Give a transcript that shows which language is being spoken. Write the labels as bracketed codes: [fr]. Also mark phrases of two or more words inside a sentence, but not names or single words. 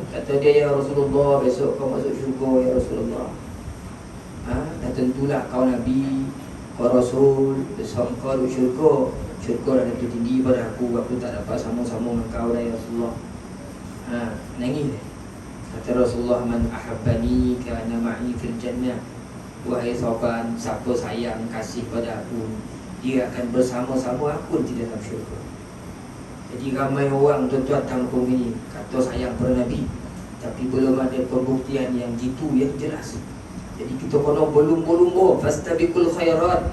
[ms] Kata dia, ya Rasulullah, besok kau masuk syurga ya Rasulullah. Dah tentulah kau Nabi, kau Rasul, besok kau duduk syurga. Syurga dah tentu tinggi pada aku tak dapat sama-sama dengan kau dah ya Rasulullah. Nangis dia. Kata Rasulullah, [ar] من أحبني كان معي في الجنة. [ms] Wahai sahabat, siapa sayang kasih pada aku, dia akan bersama-sama aku di dalam syurga. Jadi ramai orang tuan-tuan kampung ini kata sayang pada Nabi, tapi belum ada pembuktian yang gitu yang jelas. Jadi kita kena berlumba-lumba, [ar] فاستبقوا الخيرات.